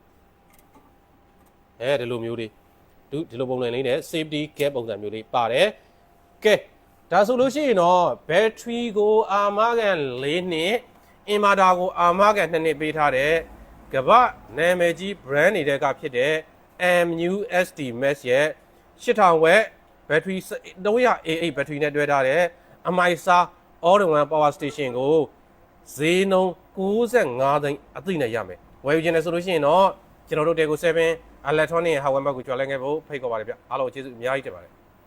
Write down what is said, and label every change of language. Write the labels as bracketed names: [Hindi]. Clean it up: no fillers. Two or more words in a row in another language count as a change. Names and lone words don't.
[Burmese] ဒီလိုမျိုးလေးဒီလိုပုံစံလေးနဲ့ [English] safety cap [Burmese] ပုံစံမျိုးလေးပါတယ်ကဲဒါဆိုလို့ရှိရင်တော့ battery ကို အာမခံ4နှစ် inverter ကိုအာမခံ2နှစ်ပေးထားတဲ့ကမ္ဘာနာမည်ကြီး brand တွေကဖြစ်တဲ့ MUSD Max ရဲ့ [English] 8000 watt battery 300 AA battery [Burmese] နဲ့တွဲထားတဲ့အမိုက်စား [English] all in one power station [Burmese] ကိုဈေးနှုန်း65သိန်းအသိနဲ့ရမယ်ဝယ်ယူခြင်းနဲ့ဆိုလို့ရှိရင်တော့ကျွန်တော်တို့ Tego 7 electronic hardware ကိုကြွားလဲခဲ့ဖို့ဖိတ်ခေါ်ပါတယ်ဗျအားလုံးကျေးဇူးအများကြီးတင်ပါတယ်